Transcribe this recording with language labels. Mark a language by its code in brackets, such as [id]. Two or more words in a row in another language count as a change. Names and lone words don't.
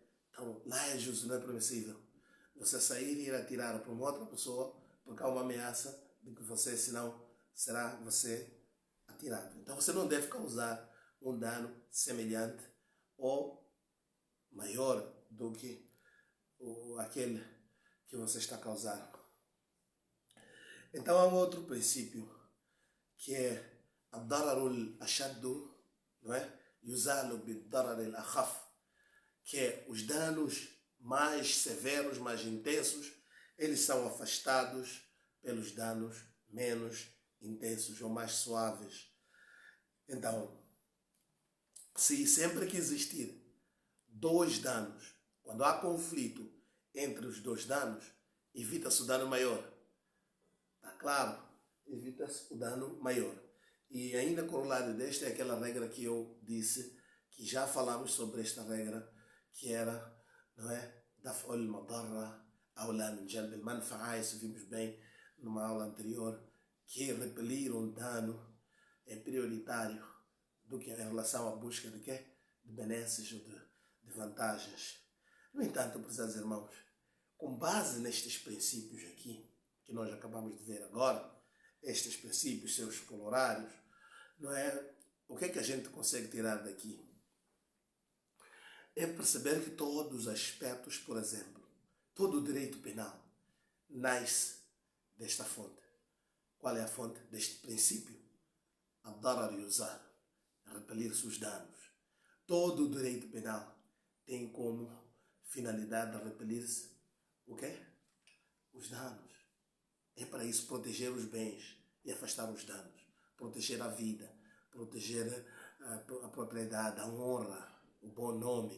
[pt] Então lá é justo, não é permissível você sair e ir atirar para uma outra pessoa porque há uma ameaça de que você, senão, será você atirado. Então você não deve causar um dano semelhante ou maior do que aquele que você está causando. Então há um outro princípio que é [ar] الضرر الأشد, [pt] não é? [ar] يزال بالضرر الأخف, [pt] que é os danos mais severos, mais intensos, eles são afastados pelos danos menos intensos ou mais suaves. Então, se sempre que existir dois danos, quando há conflito entre os dois danos, evita-se o dano maior. Está claro? Evita-se o dano maior. E ainda corolário deste é aquela regra que eu disse, que já falamos sobre esta regra, que era, não é? [ar] دفع المضرة أولى من جلب المنفعة. [pt] Isso vimos bem numa aula anterior, que repelir um dano é prioritário do que em relação à busca de quê? De benesses ou de vantagens. No entanto, prezados irmãos, com base nestes princípios aqui, que nós acabamos de ver agora, estes princípios, seus colorários, não é? O que é que a gente consegue tirar daqui? É perceber que todos os aspectos, por exemplo, todo o direito penal nasce desta fonte. Qual é a fonte deste princípio? [ar] الضرر يزال, [pt] repelir-se os danos. Todo o direito penal tem como finalidade repelir-se o quê? Os danos. É para isso proteger os bens e afastar os danos. Proteger a vida, proteger a propriedade, a honra, o bom nome.